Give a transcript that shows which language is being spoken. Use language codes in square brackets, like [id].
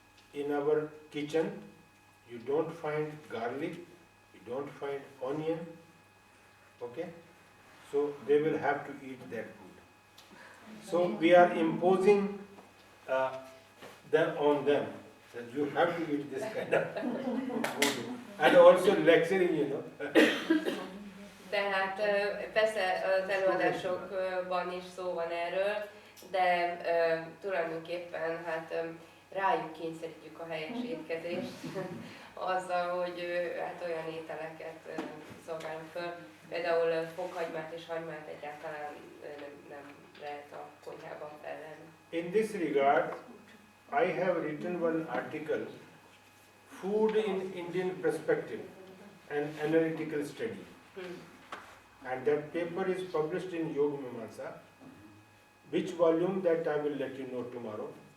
[en] In our kitchen, you don't find garlic, you don't find onion, okay? So they will have to eat that food. So we are imposing them on them, that you have to eat this kind of food. And also lecturing, you know. [hu] Tehát persze az előadásokban is szó van erről, de tulajdonképpen hát rájuk kényszerítjük a helyes étkezést azzal, hogy hát olyan ételeket szolgálunk föl. Például fokhagymát és hagymát egyáltalán nem lehet a konyhában felelni. [en] In this regard, I have written one article, Food in Indian Perspective, an analytical study. And that paper is published in Yoga Mimamsa. Which volume, that I will let you know tomorrow.